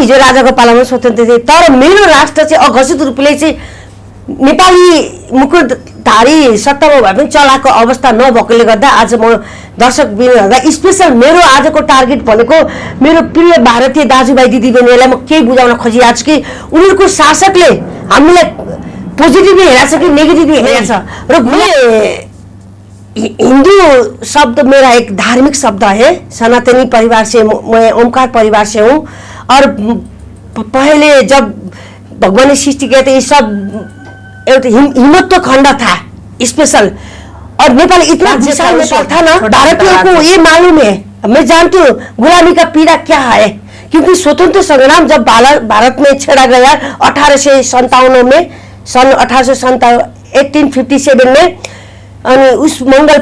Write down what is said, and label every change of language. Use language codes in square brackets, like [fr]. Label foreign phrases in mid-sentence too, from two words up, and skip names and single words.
[ne] हिजो राजाको पालामा स्वतन्त्र थिएँ तर मेरो राष्ट्र चाहिँ अघोषित रूपले चाहिँ नेपाली मुकुटधारी सत्तामा भए पनि चलाएको अवस्था नभएकोले गर्दा आज म दर्शक बिनहरूलाई स्पेशल मेरो आजको टार्गेट भनेको मेरो प्रिय भारतीय दाजुभाइ दिदीबहिनीहरूलाई म केही बुझाउन खोजिरहेको छु कि उनीहरूको शासकले हामीलाई पोजिटिभली हेरेछ कि नेगेटिभली हेरेछ र [hi] हिंदू शब्द मेरा एक धार्मिक शब्द है। सनातनी परिवार से मैं ओमकार परिवार से हूँ और पहले जब भगवान ने सृष्टि किया था ये सब हिमत्व खंड था स्पेशल और नेपाल इतना विशाल नेपाल था ना भारतीयों को ये मालूम है मैं जानती हूँ गुलामी का पीड़ा क्या है क्योंकि स्वतंत्र संग्राम जब भारत में छेड़ा गया 1857 में सन 1857 में उस मंगल